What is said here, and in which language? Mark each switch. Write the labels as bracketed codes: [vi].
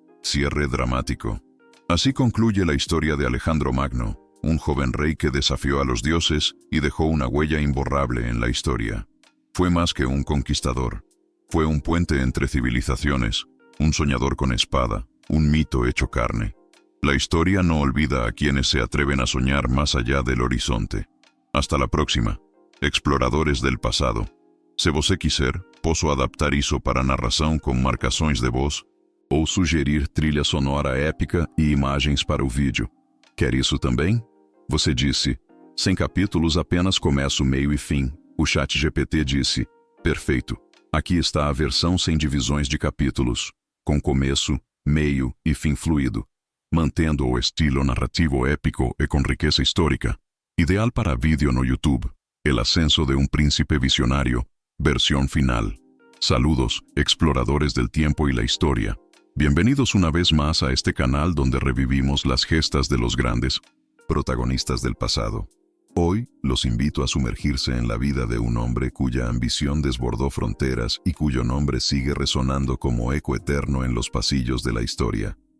[es] Cierre dramático. Así concluye la historia de Alejandro Magno, un joven rey que desafió a los dioses y dejó una huella imborrable en la historia. Fue más que un conquistador. Fue un puente entre civilizaciones, un soñador con espada, un mito hecho carne. La historia no olvida a quienes se atreven a soñar más allá del horizonte. Hasta la próxima, exploradores del passado. [pt] Se você quiser, posso adaptar isso para narração com marcações de voz ou sugerir trilha sonora épica e imagens para o vídeo. Quer isso também? Você disse, sem capítulos apenas começo, meio e fim. O ChatGPT disse, perfeito. Aqui está a versão sem divisões de capítulos, com começo, meio e fim fluido, mantendo o estilo narrativo épico e com riqueza histórica, ideal para vídeo no YouTube. [es] El ascenso de un príncipe visionario, versión final. Saludos, exploradores del tiempo y la historia. Bienvenidos una vez más a este canal donde revivimos las gestas de los grandes protagonistas del pasado. Hoy los invito a sumergirse en la vida de un hombre cuya ambición desbordó fronteras y cuyo nombre sigue resonando como eco eterno en los pasillos de la historia.